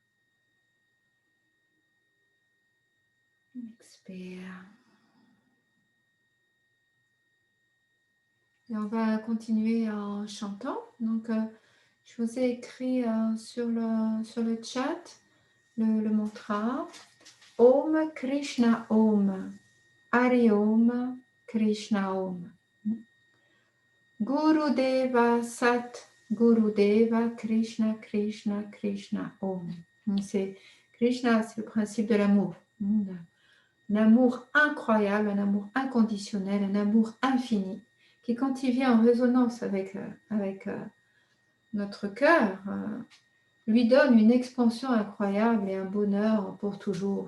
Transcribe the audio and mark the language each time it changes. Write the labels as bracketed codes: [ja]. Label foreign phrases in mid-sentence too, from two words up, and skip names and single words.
[fr] Expire. Et on va continuer en chantant. Donc, je vous ai écrit sur le chat le mantra. [sa] ॐ कृष्ण ॐ हरि ॐ कृष्ण ॐ. गुरु देव सत्. गुरु देव कृष्ण कृष्ण कृष्ण ॐ. [fr] C'est Krishna, c'est le principe de l'amour. Un amour incroyable, un amour inconditionnel, un amour infini, qui quand il vient en résonance avec notre cœur, lui donne une expansion incroyable et un bonheur pour toujours.